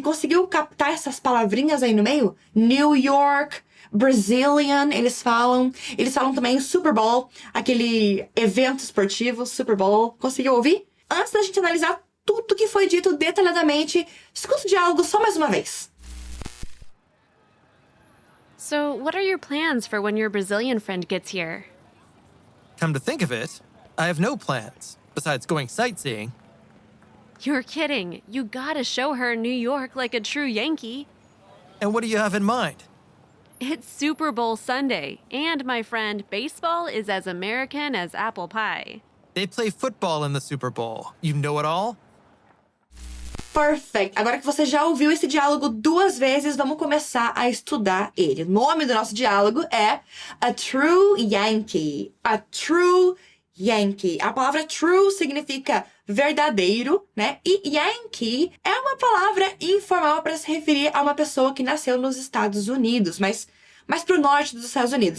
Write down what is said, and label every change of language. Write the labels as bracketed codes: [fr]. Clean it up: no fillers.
[pt] Conseguiu captar essas palavrinhas aí no meio? New York, Brazilian, eles falam também Super Bowl, aquele evento esportivo, Super Bowl. Conseguiu ouvir? Antes da gente analisar tudo que foi dito detalhadamente, escuta o diálogo só mais uma vez. [en] So, what are your plans for when your Brazilian friend gets here? Come to think of it, I have no plans, besides going sightseeing. You're kidding. You gotta show her New York like a true Yankee. And what do you have in mind? It's Super Bowl Sunday, and my friend, baseball is as American as apple pie. They play football in the Super Bowl. You know it all? Perfect. [pt] Agora que você já ouviu esse diálogo 2 vezes, vamos começar a estudar ele. O nome do nosso diálogo é A True Yankee. A True Yankee. A palavra true significa verdadeiro, né? E Yankee é uma palavra informal para se referir a uma pessoa que nasceu nos Estados Unidos, mas pro norte dos Estados Unidos.